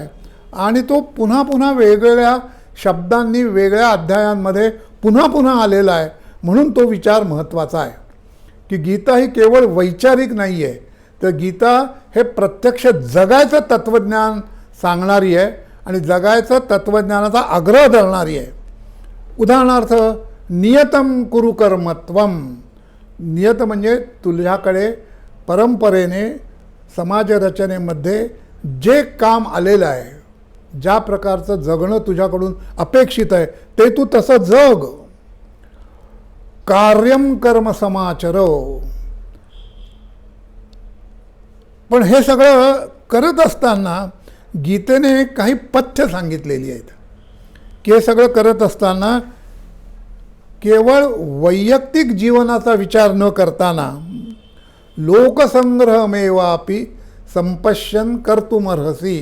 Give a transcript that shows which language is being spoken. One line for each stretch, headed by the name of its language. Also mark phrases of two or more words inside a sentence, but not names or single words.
Marathi: आणि तो पुन्हा पुन्हा वेगवेगळ्या शब्दांनी वेगळ्या अध्यायांमध्ये पुन्हा पुन्हा आलेला आहे. म्हणून तो विचार महत्त्वाचा आहे की गीता ही केवळ वैचारिक नाही आहे, तर गीता हे प्रत्यक्ष जगायचं तत्त्वज्ञान सांगणारी आहे आणि जगायचं तत्त्वज्ञानाचा आग्रह धरणारी आहे.
Sanskrit: उदाहरणार्थ नियतम कुरु कर्मत्वम.
Marathi: नियत म्हणजे तुझ्याकडे परंपरेने समाजरचनेमध्ये जे काम आलेलं आहे, ज्या प्रकारचं जगणं तुझ्याकडून अपेक्षित आहे ते तू तसं जग.
Sanskrit: कार्यम कर्म समाचर.
Marathi: पण हे सगळं करत असताना गीतेने काही पथ्य सांगितलेली आहेत की हे सगळं करत असताना केवळ वैयक्तिक जीवनाचा विचार न करताना
Sanskrit: लोकसंग्रहमेवापि संपश्यन कर्तुमर्हसी.